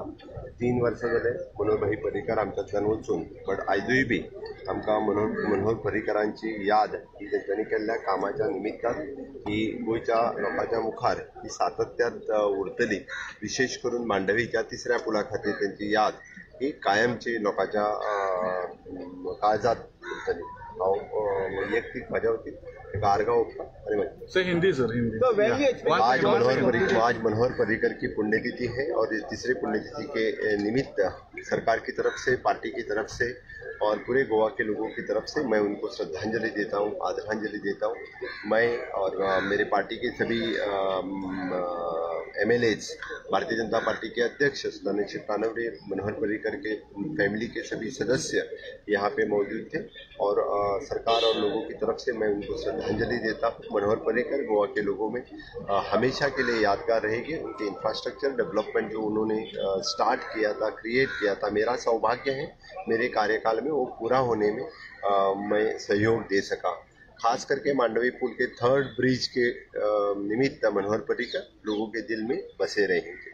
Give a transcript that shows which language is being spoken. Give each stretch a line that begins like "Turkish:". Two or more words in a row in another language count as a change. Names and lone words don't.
Konkani: 3 वर्सां जाले मनोहरभाई पर्रीकर आमच्यांतल्यान वचून, बट आयजूय बी आमकां मनोहर पर्रीकरांची याद ही तेंच्यांनी केल्ल्या कामाच्या निमित्तान ही गोंयच्या लोकांच्या मुखार ही सातत्यात उरतली. विशेष करून मांडवीच्या 3ऱ्या पुला खातीर तेंची याद ही कायमची लोकांच्या काळजात उरतली. हांव वैयक्तीक म्हाज्या वतीन ताका आर्गां ओंपता आनी
Hindi: हिंदी सर हिंदी। आज मनोहर पर्रीकर की पुण्यतिथि है और इस 3री पुण्यतिथि के निमित्त सरकार की तरफ से, पार्टी की तरफ से और पूरे गोवा के लोगों की तरफ से मैं उनको श्रद्धांजलि देता हूँ, आदरांजलि देता हूँ। मैं और मेरे पार्टी के सभी MLAs, भारतीय जनता पार्टी के अध्यक्ष सदानंद शेट नानवडे, मनोहर पर्रीकर के फैमिली के सभी सदस्य यहाँ पे मौजूद थे और सरकार और लोगों की तरफ से मैं उनको श्रद्धांजलि देता हूँ। मनोहर पर्रीकर गोवा के लोगों में हमेशा के लिए यादगार रहेंगे। उनके
English: infrastructure development
Hindi: जो उन्होंने स्टार्ट किया था, क्रिएट किया था, मेरा सौभाग्य है मेरे कार्यकाल में वो पूरा होने में मैं सहयोग दे सका। खास करके मांडवी पुल के 3rd ब्रिज के निमित्त मनोहर पर्रीकर लोगों के दिल में बसे रहेंगे।